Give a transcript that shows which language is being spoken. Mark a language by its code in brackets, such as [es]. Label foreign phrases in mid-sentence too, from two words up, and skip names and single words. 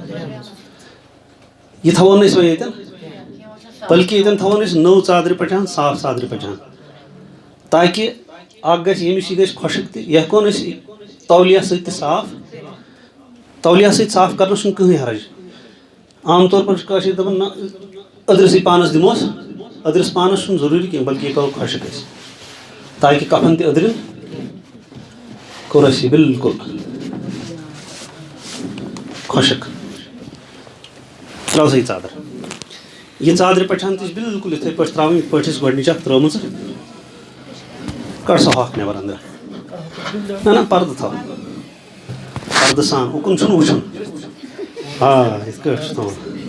[ks] یہِ تھاوون نہٕ أسۍ وۄنۍ ییٚتٮ۪ن بلکہِ ییٚتٮ۪ن تھاوون أسۍ نٔو ژادرِ پٹھان صاف ژادرِ پٹھان تاکہِ اکھ گژھِ ییٚمِس یہِ گژھِ خۄشٕک تہِ یہِ ہٮ۪کون أسۍ تولیہ سۭتۍ تہِ صاف تولیہ سۭتۍ صاف کرنس چھُنہٕ کٕہٕنۍ حرج [ur] عام طور پر [ks] چھِ کٲشِر دپان نہ أدرِسٕے پانس دِموس أدرِس پانس چھُنہٕ ضروٗری کینٛہہ بلکہِ یہِ کرو خۄشٕک أسۍ تاکہِ کفن تہِ أدرِن کوٚر اَسہِ یہِ بِلکُل خۄشٕک ترٛاو سا یہِ ژادر یہِ ژادرِ پٹھان تہِ چھِ بِلکُل یِتھٕے پٲٹھۍ ترٛاوٕنۍ یِتھ پٲٹھۍ اَسہِ گۄڈٕنِچ اکھ ترٲومٕژ کڑ سا ہۄکھ نٮ۪بر أنٛدرٕ نہ پردٕ تھاو پردٕ سان اُکُن چھُنہٕ وٕچھُن آ یِتھ کٲٹھۍ چھُ تھاوُن